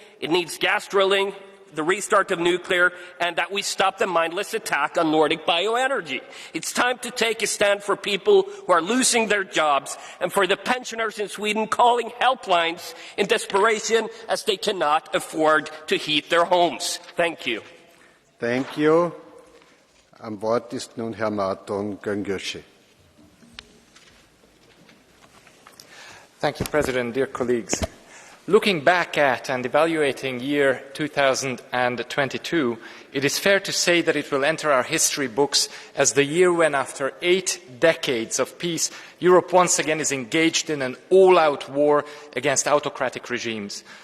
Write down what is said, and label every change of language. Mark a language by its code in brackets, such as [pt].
[en] It needs gas drilling, the restart of nuclear, and that we stop the mindless attack on Nordic bioenergy. It's time to take a stand for people who are losing their jobs and for the pensioners in Sweden calling helplines in desperation as they cannot afford to heat their homes. Thank you. Thank you. [de] Am Wort ist nun Herr Marton Göngösche. [en] Thank you, President. Dear colleagues, looking back at and evaluating year 2022, it is fair to say that it will enter our history books as the year when, after 8 decades of peace, Europe once again is engaged in an all-out war against autocratic regimes.